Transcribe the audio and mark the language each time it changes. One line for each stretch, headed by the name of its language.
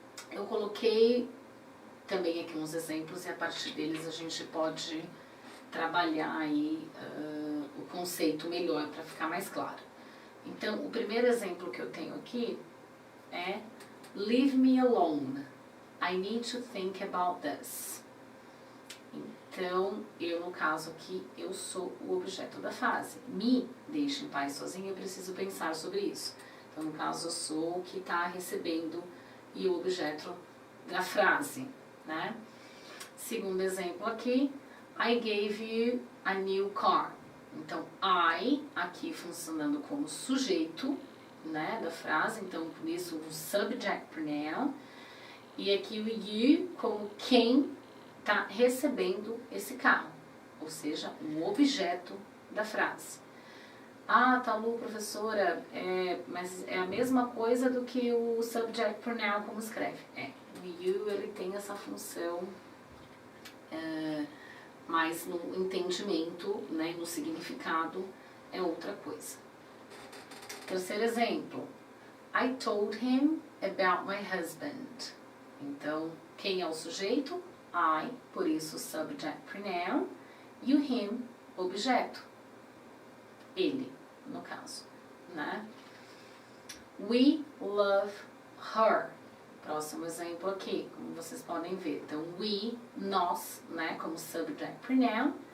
Portuguese: Eu coloquei também aqui uns exemplos e a partir deles a gente pode trabalhar aí o conceito melhor para ficar mais claro. Então, o primeiro exemplo que eu tenho aqui é
English: Leave me alone. I need to think about this.
Portuguese: Então, eu no caso aqui, eu sou o objeto da frase. Me deixe em paz sozinho, eu preciso pensar sobre isso. Então, no caso, eu sou o que está recebendo e o objeto da frase, né? Segundo exemplo aqui,
English: I gave you a new car.
Portuguese: Então, I, aqui funcionando como sujeito, né, da frase, então, por isso, o subject pronoun. E aqui o you como quem está recebendo esse carro, ou seja, um objeto da frase. Ah, tá, Lu, professora, mas é a mesma coisa do que o subject pronoun como escreve. O you, ele tem essa função mas no entendimento, né, no significado, é outra coisa. Terceiro exemplo.
English: I told him about my husband.
Portuguese: Então, quem é o sujeito? I, por isso subject pronoun. E o him, objeto. Ele, no caso, né?
English: We love her.
Portuguese: Próximo exemplo aqui, como vocês podem ver. Então, we, nós, né, como subject pronoun.